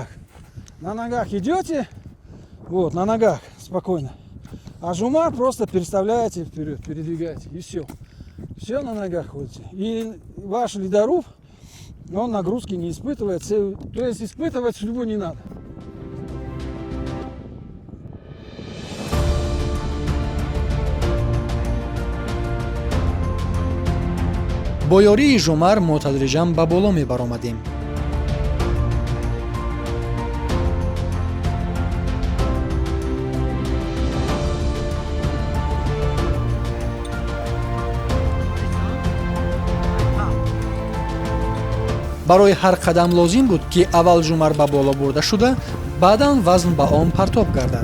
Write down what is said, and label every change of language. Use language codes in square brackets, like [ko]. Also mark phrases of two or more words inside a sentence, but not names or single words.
[ru] На ногах идете, вот, на ногах спокойно. А Жумар просто переставляете вперед, передвигаете, и все. Все на ногах ходите. И ваш ледоруб, он нагрузки не испытывает. То есть испытывать судьбу не надо. [tg] бо ёрии Жумар мо тадриҷан ба боло мебаромадем. барои ҳар қадам лозим буд ки аввал Жумар ба боло бурда шуда, баъдан вазн ба он партоб гардад.